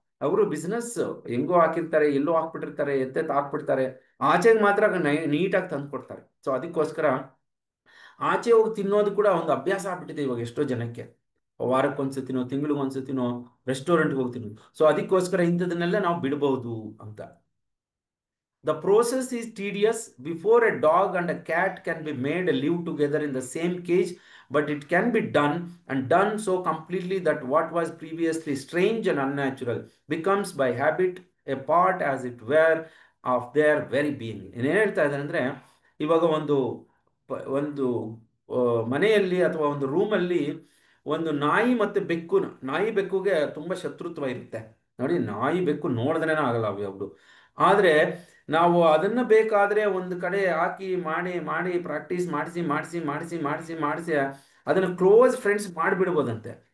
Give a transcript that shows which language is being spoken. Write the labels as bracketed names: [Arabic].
[Kannada] ಅವರು ಬಿಸ್ನೆಸ್ ಹೆಂಗೋ ಹಾಕಿರ್ತಾರೆ, ಎಲ್ಲೋ ಹಾಕ್ಬಿಟ್ಟಿರ್ತಾರೆ, ಎತ್ತೆತ್ತು ಹಾಕ್ಬಿಡ್ತಾರೆ, ಆಚೆಗೆ ಮಾತ್ರ ನೀಟಾಗಿ ತಂದು ಕೊಡ್ತಾರೆ. ಸೊ ಅದಕ್ಕೋಸ್ಕರ ಆಚೆ ಹೋಗಿ ತಿನ್ನೋದು ಕೂಡ ಒಂದು ಅಭ್ಯಾಸ ಆಗ್ಬಿಟ್ಟಿದೆ ಇವಾಗ ಎಷ್ಟೋ ಜನಕ್ಕೆ. ವಾರಕ್ಕೊಂದ್ಸತಿನೋ ತಿಂಗಳಿಗೊಂದ್ಸತಿನೋ ರೆಸ್ಟೋರೆಂಟ್ಗೆ ಹೋಗಿ ತಿನ್ನೋದು. ಸೊ ಅದಕ್ಕೋಸ್ಕರ ಇಂಥದನ್ನೆಲ್ಲ ನಾವು ಬಿಡಬಹುದು ಅಂತ. [English] The process is tedious. Before a dog and a cat can be made to live together in the same cage, but it can be done, and done so completely that what was previously strange and unnatural becomes by habit a part, as it were, of their very being. [Kannada] ಏನು ಹೇಳ್ತಾ ಇದ್ದಾರೆ ಅಂದರೆ, ಇವಾಗ ಒಂದು ಮನೆಯಲ್ಲಿ ಅಥವಾ ಒಂದು ರೂಮಲ್ಲಿ ಒಂದು ನಾಯಿ ಮತ್ತು ಬೆಕ್ಕು, ನಾಯಿ ಬೆಕ್ಕುಗೆ ತುಂಬ ಶತ್ರುತ್ವ ಇರುತ್ತೆ ನೋಡಿ. ನಾಯಿ ಬೆಕ್ಕು ನೋಡಿದ್ರೇ ಆಗಲ್ಲ ಅವು. ಆದರೆ ನಾವು ಅದನ್ನು ಬೇಕಾದರೆ ಒಂದು ಕಡೆ ಹಾಕಿ ಮಾಡಿ ಮಾಡಿ ಪ್ರಾಕ್ಟೀಸ್ ಮಾಡಿಸಿ ಮಾಡಿಸಿ ಮಾಡಿಸಿ ಮಾಡಿಸಿ ಮಾಡಿಸಿ ಅದನ್ನು ಕ್ಲೋಸ್ ಫ್ರೆಂಡ್ಸ್ ಮಾಡಿಬಿಡ್ಬೋದಂತೆ.